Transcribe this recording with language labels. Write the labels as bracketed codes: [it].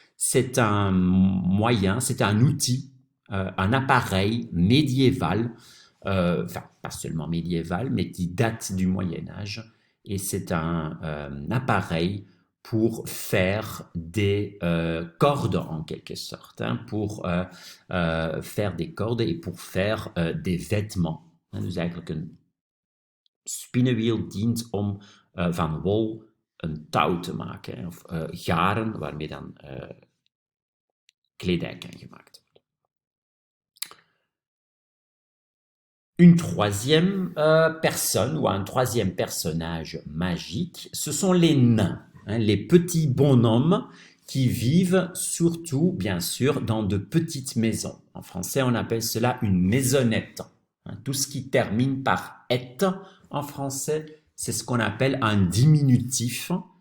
[fr] C'est un moyen, c'est un outil, un appareil médiéval, enfin pas seulement médiéval, mais qui date du Moyen Âge. Et c'est un appareil pour faire des cordes en quelque sorte, hein, pour faire des cordes et pour faire des vêtements. [nl] Dus eigenlijk een spinnenwiel dient om van wol een touw te maken, hè, of garen waarmee dan kledij kan gemaakt worden. [fr] Une troisième personne ou un troisième personnage magique, ce sont les nains, hein, les petits bonhommes qui vivent surtout, bien sûr, dans de petites maisons. En français, on appelle cela une maisonnette. Hein, tout ce qui termine par "-ette" en français, c'est ce qu'on appelle un diminutif.